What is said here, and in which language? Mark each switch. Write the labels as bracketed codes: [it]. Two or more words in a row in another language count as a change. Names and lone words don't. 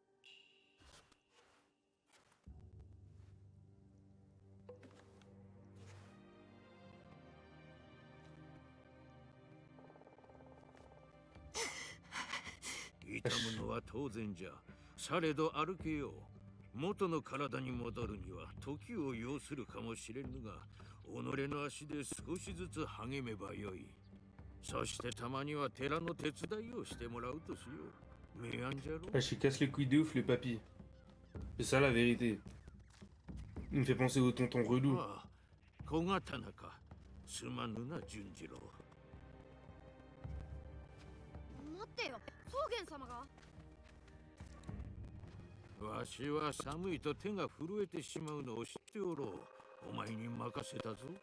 [ja] 痛むのは当然じゃ。されど歩けよう。元の体に戻るには時を要するかもしれぬが、己の足で少しずつ励めばよい。そしてたまには寺の手伝いをしてもらうとしよう。メアンじゃろ。 [fr] Je casse les couilles de ouf, le papy. C'est ça la vérité. Il me fait penser au tonton relou. [ja] ああ、小刀か。すまぬな、純次郎。待ってよ、草原様が。わしは寒いと手が震えてしまうのを知っておろう。お前に任せたぞ。